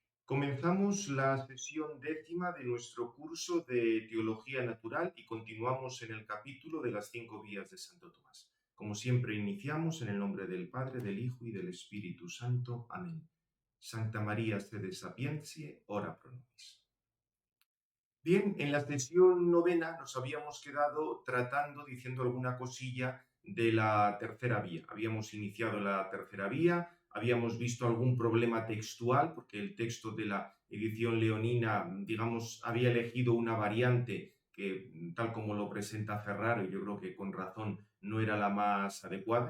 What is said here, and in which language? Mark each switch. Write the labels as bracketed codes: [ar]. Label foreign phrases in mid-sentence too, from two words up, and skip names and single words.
[es] Comenzamos la sesión décima de nuestro curso de Teología Natural y continuamos en el capítulo de las 5 vías de Santo Tomás. Como siempre, iniciamos en el nombre del Padre, del Hijo y del Espíritu Santo. Amén. [la] Santa María, sede sapientiae, ora pro nobis. [es] Bien, en la sesión novena nos habíamos quedado diciendo alguna cosilla de la tercera vía. Habíamos iniciado la tercera vía, habíamos visto algún problema textual, porque el texto de la edición leonina, digamos, había elegido una variante que, tal como lo presenta Ferraro, yo creo que con razón no era la más adecuada.